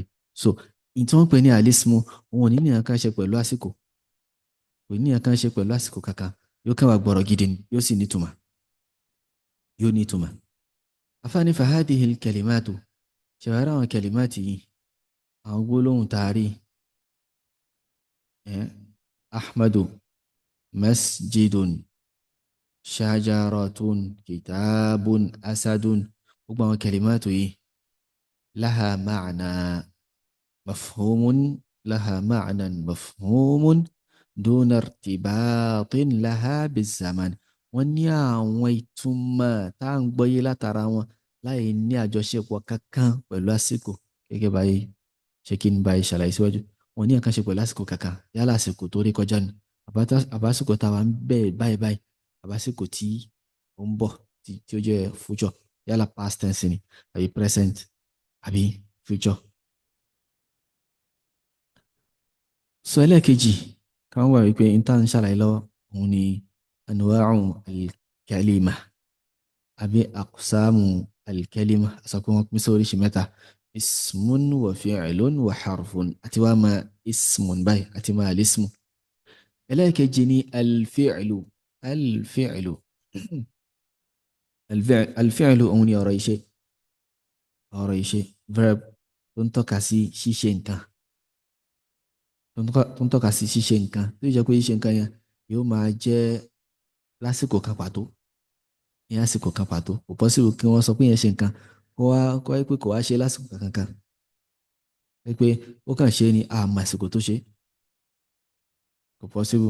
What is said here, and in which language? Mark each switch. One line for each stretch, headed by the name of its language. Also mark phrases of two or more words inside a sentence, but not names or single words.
Yoruba: So ìtumọ̀ pé ní alismu, òun ò ní ní nǹkan ṣe pẹ̀lú àsìkò, kò ní nǹkan ṣe pẹ̀lú àsìkò kankan, yóò kàn wá gbọ́rọ̀ gidi ni, yóò sì nítumọ̀, yóò nítumọ̀.
Arabic: فإن هذه كلمة,
Yoruba: ṣèwárà àwọn kalimati yìí, àwọn gbólóhùn taari,
Arabic: أحمد، مسجد، شجرة، كتاب، أسد,
Yoruba: gbogbo àwọn kalimatu yìí
Arabic: لها معنى مفهوم، لها معنى مفهوم دون ارتباط لها بزمان.
Yoruba: Wọ́n ní àwọn ìtumọ̀ tá à ń gbọ́yé látara wọn láì ní àjọṣepọ̀ kankan pẹ̀lú àsìkò, gẹ́gẹ́ báyìí ṣé kí n báyìí ṣàlàyé síwájú. Wọ́n ní nǹkan ṣe pẹ̀lú àsìkò kankan, yálà àsìkò tó rí kọjá ni, àbásìkò táwa ń bẹ̀ báyìí báyìí, àbásìkò tí ó ń bọ̀, tí ó jẹ́ future, yálà
English: past tense
Yoruba: ni àbí present àbí future. So ẹlẹ́ẹ̀kejì kan wà wípé intan ṣàlàyé lọ́wọ́, òun ni
Arabic: أنواع الكلمة
Yoruba: àbí
Arabic: أقسام الكلمة,
Yoruba: sọ pé wọ́n pín sí oríṣi mẹ́ta:
Arabic: اسم وفعل وحرف,
Yoruba: àti wá máa ismun báyìí àti máa alismu. ẹlẹ́ẹ̀kejì ni al-fi'lu.
Arabic: الفعل الفعل
Yoruba: òun ni ọ̀rọ̀ iṣẹ́, ọ̀rọ̀ iṣẹ́, verb tó ń tọ́ka sí ṣíṣe nǹkan, tó ń tọ́ka sí ṣíṣe nǹkan, tó jẹ́ pé ṣíṣe nǹkan yẹn yóò máa jẹ́ lásìkò kan pàtó, ní àsìkò kan pàtó. Kò possible kí wọ́n sọ pé yẹn ṣe nǹkan kó wáyé pé kò wá ṣe lásìkò kankan, pé ó kàn ṣe ni àmọ́ àsìkò tó ṣe, kò possible.